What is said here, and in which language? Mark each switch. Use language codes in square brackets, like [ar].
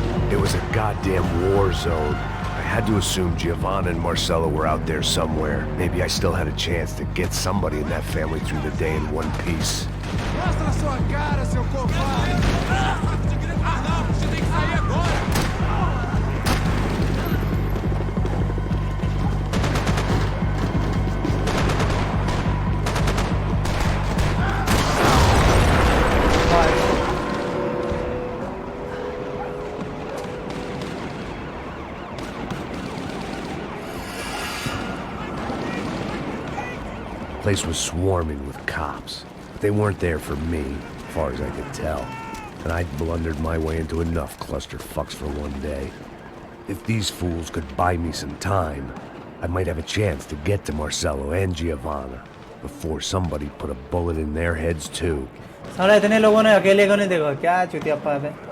[en] It was a goddamn war zone. I had to assume Giovanna and Marcelo were out there somewhere. Maybe I still had a chance to get somebody in that family through the day in one piece. [pt] Mostra sua cara, seu covarde! Ah, não! Você tem que sair agora! [en] The place was swarming with cops. They weren't there for me, as far as I could tell. And I'd blundered my way into enough clusterfucks for one day. If these fools could buy me some time, I might have a chance to get to Marcelo and Giovanna before somebody put a bullet in their heads too. [hi] साला इतने लोगों ने अकेले को नहीं देखा क्या चुतियाप्पा है बे